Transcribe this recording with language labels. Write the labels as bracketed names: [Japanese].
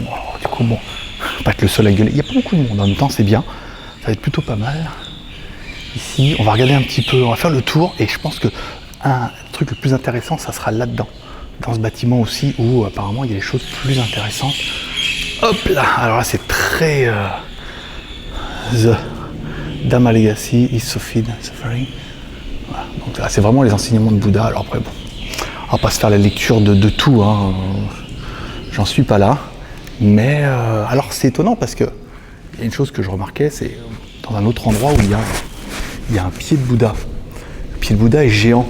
[French] Alors, du coup, bon, pas être le seul à gueuler. Il n'y a pas beaucoup de monde en même temps, c'est bien. Ça va être plutôt pas mal. Ici, on va regarder un petit peu, on va faire le tour. Et je pense que un truc le plus intéressant, ça sera là-dedans. Dans ce bâtiment aussi, où apparemment il y a des choses plus intéressantes. Hop là. Alors là, c'est très... [English] The Dhamma Legacy is suffering. [French] Voilà. Donc là, c'est vraiment les enseignements de Bouddha. Alors après, bon, on va pas se faire la lecture de tout. Hein. J'en suis pas là. Mais alors c'est étonnant parce que il y a une chose que je remarquais, c'est dans un autre endroit où il y a un pied de Bouddha. Le pied de Bouddha est géant.